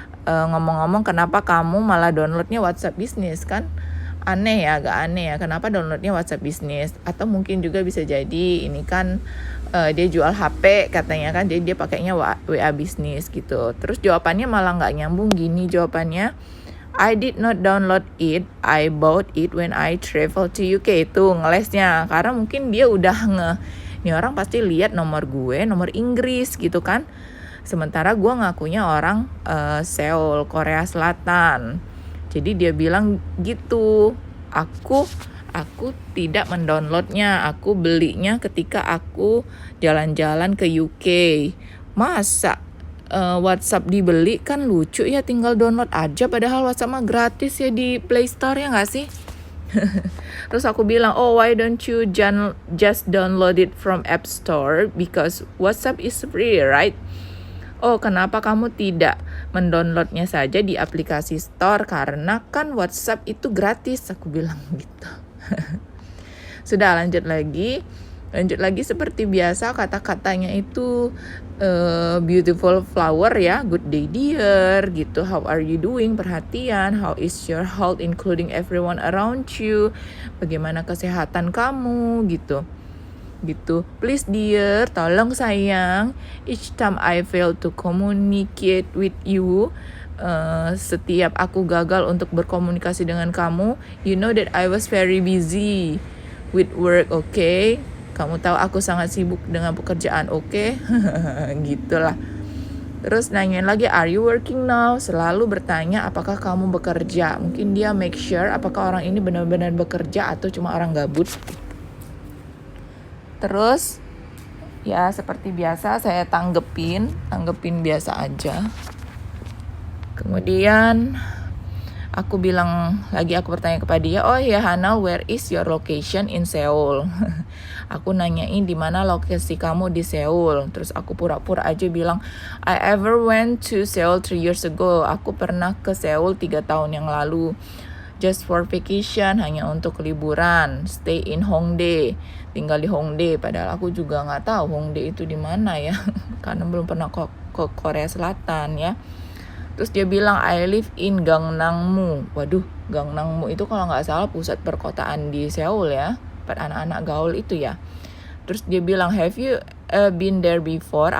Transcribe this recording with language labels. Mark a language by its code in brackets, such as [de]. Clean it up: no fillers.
[id] Ngomong-ngomong, kenapa kamu malah downloadnya WhatsApp Business? Kan aneh ya, agak aneh ya, kenapa downloadnya WhatsApp Business? Atau mungkin juga bisa jadi ini kan dia jual HP katanya kan, jadi dia pakainya WA Business gitu. Terus jawabannya malah nggak nyambung gini jawabannya. [en] I did not download it, I bought it when I travel to UK. [id] Itu ngelesnya, karena mungkin dia udah nih orang pasti lihat nomor gue, nomor Inggris gitu kan. Sementara gue ngakunya orang Seoul, Korea Selatan. Jadi dia bilang gitu, aku tidak mendownloadnya, aku belinya ketika aku jalan-jalan ke UK. Masa WhatsApp dibeli? Kan lucu ya, tinggal download aja, padahal WhatsApp mah gratis ya di Play Store ya nggak sih? Terus aku bilang, [en] oh why don't you just download it from App Store, because WhatsApp is free, right? [id] Oh, kenapa kamu tidak mendownloadnya saja di aplikasi store, karena kan WhatsApp itu gratis, aku bilang gitu. Sudah, lanjut lagi seperti biasa, kata-katanya itu [en] beautiful flower ya, good day dear gitu, how are you doing, [id] perhatian, [en] how is your health including everyone around you, [id] bagaimana kesehatan kamu gitu, [en] please dear, [id] tolong sayang, [en] each time I fail to communicate with you, [id] setiap aku gagal untuk berkomunikasi dengan kamu, [en] you know that I was very busy with work, okay? [id] Kamu tahu aku sangat sibuk dengan pekerjaan, okay? Gitulah. Terus nanyain lagi, [en] are you working now? [id] Selalu bertanya apakah kamu bekerja. Mungkin dia make sure apakah orang ini benar-benar bekerja atau cuma orang gabut. Terus ya seperti biasa saya tanggepin biasa aja. Kemudian aku bertanya kepada dia, oh ya Hana, [en] where is your location in Seoul? [id] Aku nanyain di mana lokasi kamu di Seoul. Terus aku pura-pura aja bilang, [en] I ever went to Seoul 3 years ago. [id] Aku pernah ke Seoul 3 tahun yang lalu. [en] Just for vacation, [id] hanya untuk liburan. [en] Stay in Hongdae. [id] Tinggal di Hongdae. Padahal aku juga nggak tahu Hongdae itu di mana ya. Karena belum pernah ke Korea Selatan ya. Terus dia bilang, [en] I live in Gangnam-mu. [id] Waduh, Gangnam-mu itu kalau nggak salah pusat perkotaan di Seoul ya. Buat anak-anak gaul itu ya. Terus dia bilang, [en] have you been there before?